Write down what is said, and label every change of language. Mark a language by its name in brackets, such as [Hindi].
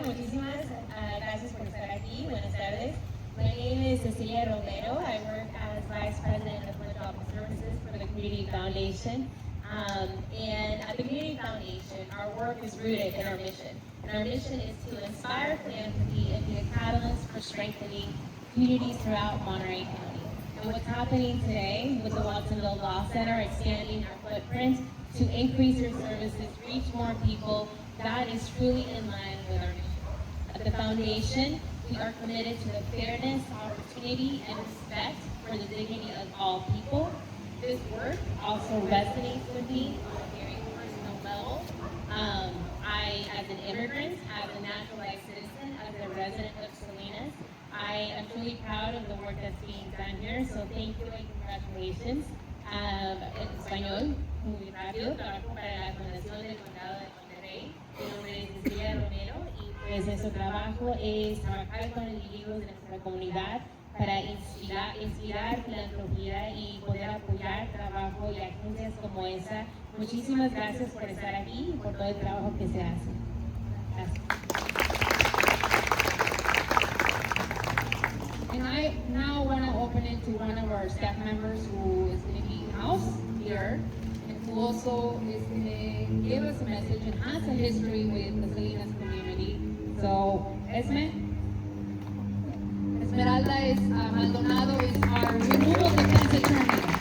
[Spanish] Muchísimas gracias por estar aquí. Buenas tardes. [English] My name is Cecilia Romero. I work as Vice President of Philanthropic Services for the Community Foundation. And at the Community Foundation, our work is rooted in our mission. And our mission is to inspire philanthropy and be a catalyst for strengthening communities throughout Monterey County. And what's happening today with the Watsonville Law Center, expanding our footprint to increase our services, reach more people, that is truly in line with our mission. At the Foundation, we are committed to the fairness, opportunity, and respect for the dignity of all people. This work also resonates with me on a very personal level. I, as an immigrant, as a naturalized citizen, as a resident of Salinas, I am truly proud of the work that's being done here, so thank you and congratulations. [Spanish] En español, muy rápido, trabajo para la Fundación del Condado de Monterrey. Mi nombre es Cecilia Romero y pues nuestro trabajo es trabajar con individuos de nuestra comunidad para inspirar filantropía y poder apoyar trabajo y agencias como esa. Muchísimas gracias por estar aquí y por todo el trabajo que se hace. Gracias. [English] And I now want to open it to one of our staff members who is going to be in-house here and who also is going to give us a message and has a history with the Salinas community. So, Esmeralda is Maldonado is our removal defense attorney.